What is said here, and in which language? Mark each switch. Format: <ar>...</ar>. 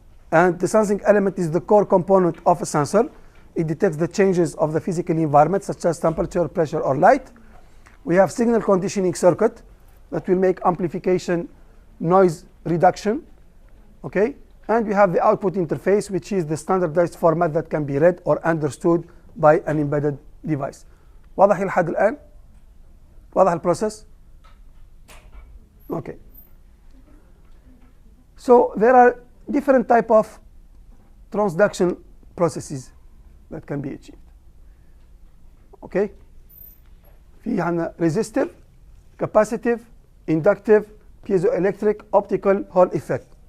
<en>And the sensing element is the core component of a sensor. It detects the changes of the physical environment, such as temperature, pressure, or light. We have signal conditioning circuit that will make amplification, noise reduction, okay, And we have the output interface, which is the standardized format that can be read or understood by an embedded device.</en> <ar>واضح لحد الآن؟ واضح البروسيس؟ Okay.</ar> <en>So there are different type of transduction processes that can be achieved. Okay.</en> <ar>في عندنا</ar> <en>resistive, capacitive, inductive, piezoelectric, optical, Hall effect.</en>